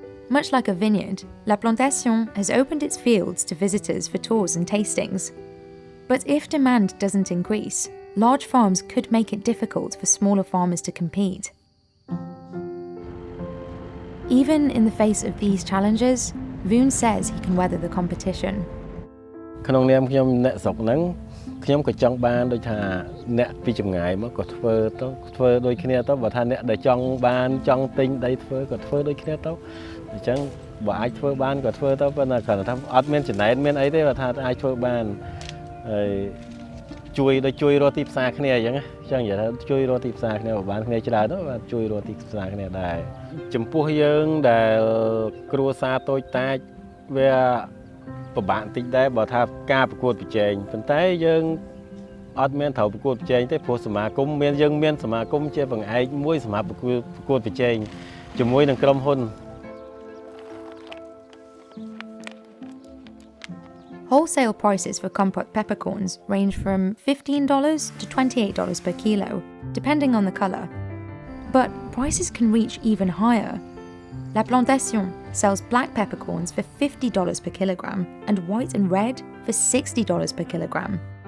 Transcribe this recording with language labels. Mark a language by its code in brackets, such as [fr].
[en] Much like a vineyard, La Plantation has opened its fields to visitors for tours and tastings. But if demand doesn't increase, large farms could make it difficult for smaller farmers to compete. Even in the face of these challenges, Vuon says he can weather the competition. [km] ក្នុងនាមខ្ញុំអ្នកស្រុកហ្នឹងខ្ញុំក៏ចង់បានដូចថាអ្នកពីចម្ងាយមកក៏ធ្វើដូចគ្នាទៅបើថាអ្នកដែលចង់បានចង់ទិញដីធ្វើក៏ធ្វើដូចគ្នាទៅអញ្ចឹងបើអាចធ្វើបានក៏ធ្វើទៅប៉ុន្តែគ្រាន់តែថាអត់មានចំណែនមានអីទេបើថាអាចធ្វើបានហើយ ជួយរកទីផ្សារគ្នាអញ្ចឹងនិយាយថាជួយរកទីផ្សារគ្នាបើបានគ្នាច្រើនទៅបាទជួយរកទីផ្សារគ្នាដែរចំពោះយើងដែលគ្រួសារតូចតាចវាពិបាកបន្តិចដែរបើថាការប្រកួតប្រជែងប៉ុន្តែយើងអត់មានត្រូវប្រកួតប្រជែងទេព្រោះសមាគមយើងមានសមាគមជាបង្អែកមួយសម្រាប់ប្រកួតប្រជែងជាមួយនឹងក្រុមហ៊ុន [en] Wholesale prices for compote peppercorns range from $15 to $28 per kilo, depending on the colour. But prices can reach even higher. La Plantation sells black peppercorns for $50 per kilogram and white and red for $60 per kilogram.